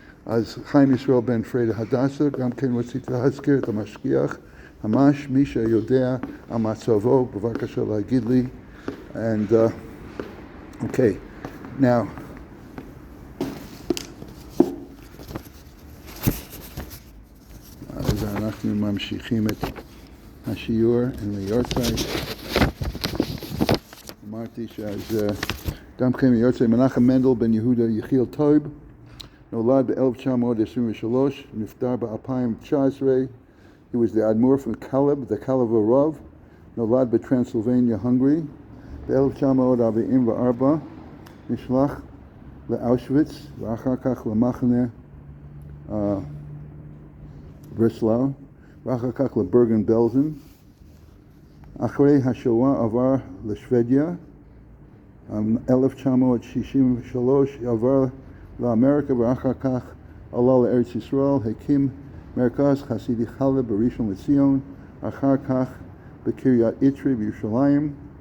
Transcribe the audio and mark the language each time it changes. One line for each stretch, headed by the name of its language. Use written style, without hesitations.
Hebrew: אז חיים ישראל בן פרידה הדסה, גם כן רציתי להזכיר את המשגיח, ממש מי שיודע על מצבו, בבקשה להגיד לי,
English: and okay, now,
Hebrew: אז אנחנו ממשיכים את השיעור עם היורצייט. אמרתי שאז גם כן היורצייט מנחם מנדל בן יהודה יחיאל טויב, נולד ב-1923, נפטר ב-2019.
English: He was the Admor from Kaleb, the Kalev
Hebrew: נולד בטרנסילבניה,
English: Hungary.
Hebrew: ב-1944 נשלח לאושוויץ ואחר כך למחנה ברסלאו ואחר כך לברגן בלזן. אחרי השואה עבר לשוודיה. 1963 עבר לאמריקה ואחר כך עלה לארץ ישראל, הקים מרכז חסידי חלב בראשון לציון, אחר כך בקריית יתרי בירושלים.